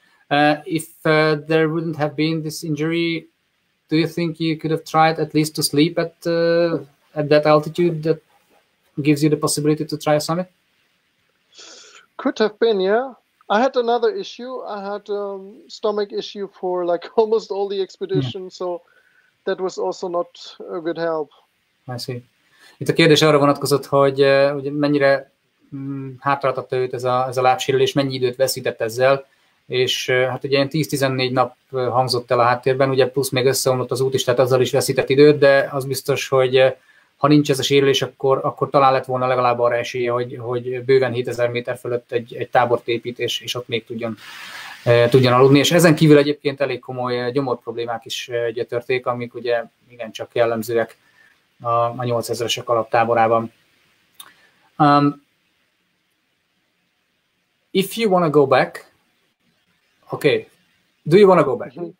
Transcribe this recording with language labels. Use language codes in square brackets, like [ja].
[en] If there wouldn't have been this injury, do you think you could have tried at least to sleep at that altitude that gives you the possibility to try a summit? Could have been, yeah. I had another issue. I had stomach issue for like almost all the expeditions, so that was also not a good help. I see. [hu] Itt a kérdés arra vonatkozott, hogy mennyire hátráltatta őt ez a lábsérülés, mennyi időt veszített ezzel, és hát ugye ilyen 10-14 nap hangzott el a háttérben, ugye plusz még összeomlott az út is, tehát azzal is veszített időt, de az biztos, hogy ha nincs ez a sérülés, akkor talán lett volna legalább arra esélye, hogy bőven 7000 méter fölött egy tábort épít, és ott még tudjon aludni. És ezen kívül egyébként elég komoly gyomor problémák is gyötörték, amik ugye igencsak jellemzőek a 8000-esek alaptáborában. [en] If you want to go back, okay, do you want to go back?